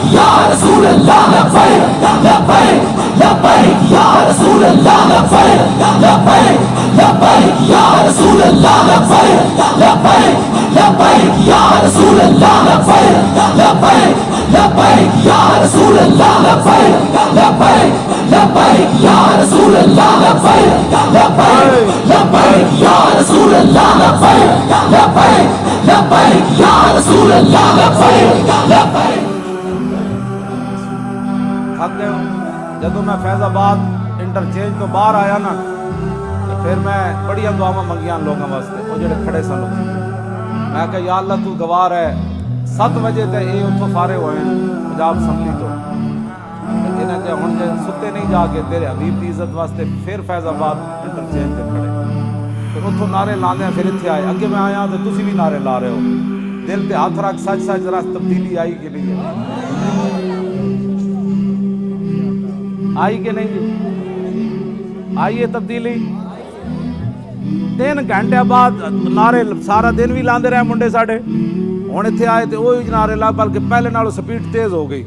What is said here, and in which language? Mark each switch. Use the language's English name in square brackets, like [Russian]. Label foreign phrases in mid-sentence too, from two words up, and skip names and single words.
[Arabic] يا رسول الله لبيك لبيك لبيك يا رسول الله لبيك لبيك لبيك يا رسول الله لبيك لبيك لبيك يا رسول الله لبيك لبيك لبيك يا رسول الله لبيك لبيك لبيك يا رسول الله لبيك لبيك لبيك يا رسول الله لبيك لبيك لبيك يا رسول الله لبيك لبيك. [Punjabi] تھک گئے ہو? جدوں میں فیض آباد انٹرچینج تو باہر آیا نا، تو پھر میں بڑیا دعاواں منگیاں لوگوں واسطے، وہ جیہڑے کھڑے سن. میں کہا یا اللہ تو گوار ہے، 7 وجے تے یہ اتھوں فارے ہوئے پنجاب اسمبلی تو انہیں کیا ہن جے سُتے نہیں جا کے تیرے حبیب کی عزت واسطے پھر فیض آباد انٹرچینج تے کھڑے، تو اتھوں نعرے لانے پھر اتھے آئے. اگے میں آیا تو تسی بھی نعرے لا رہے ہو، دل تے ہاتھ رکھ، سچ سچ ذرا تبدیلی آئی کہ نہیں ہے? آئی کہ نہیں جی؟ آئی ہے تبدیلی? 3 گھنٹے بعد نعرے سارا دن بھی لاتے رہے منڈے ساڈے، ہن اتھے آئے تو وہی نعرے لا، بلکہ پہلے نالوں سپیڈ تیز ہو گئی.